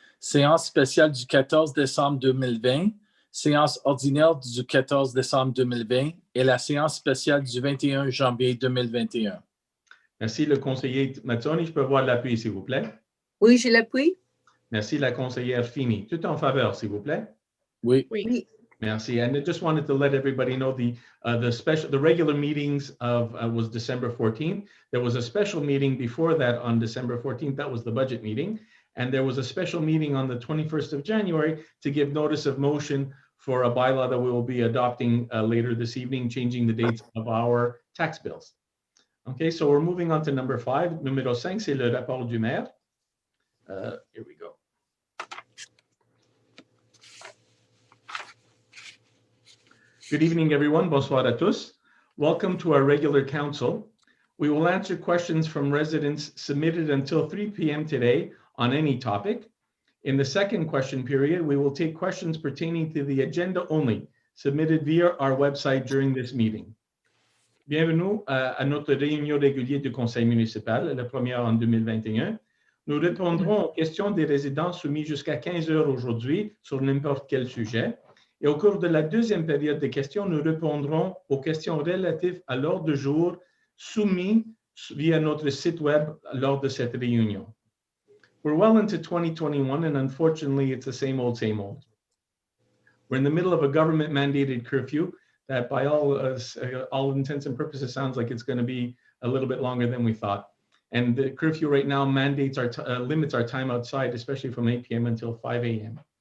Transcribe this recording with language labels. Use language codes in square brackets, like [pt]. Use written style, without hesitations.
[fr] Séance spéciale du 14 décembre 2020, séance ordinaire du 14 décembre 2020 et la séance spéciale du 21 janvier 2021. Merci, le conseiller Mazzoni. Je peux avoir l'appui, s'il vous plaît. Oui, je l'appuie. Merci, la conseillère Feeney. Tout en faveur, s'il vous plaît. Oui. Oui. Merci. [en] And I just wanted to let everybody know the regular meetings was December 14th. There was a special meeting before that on December 14th. That was the budget meeting. And there was a special meeting on the 21st of January to give notice of motion for a bylaw that we will be adopting later this evening, changing the dates of our tax bills. Okay, so we're moving on to number 5. [fr] Numéro 5, c'est le rapport du maire. [en] Here we go. Good evening, everyone. [fr] Bonsoir à tous. [en] Welcome to our regular council. We will answer questions from residents submitted until 3 p.m. today on any topic. In the second question period, we will take questions pertaining to the agenda only, submitted via our website during this meeting. [fr] Bienvenue à notre réunion régulière du conseil municipal, la première en 2021. Nous répondrons aux questions des résidents soumis jusqu'à 15 heures aujourd'hui sur n'importe quel sujet. Et au cours de la deuxième période de questions, nous répondrons aux questions relatives à l'ordre du jour soumis via notre site web lors de cette réunion. [en] We're well into 2021, and unfortunately, it's the same old, same old. We're in the middle of a government-mandated curfew that by all intents and purposes sounds like it's going to be a little bit longer than we thought. And the curfew right now limits our time outside, especially from 8 p.m. until 5 a.m.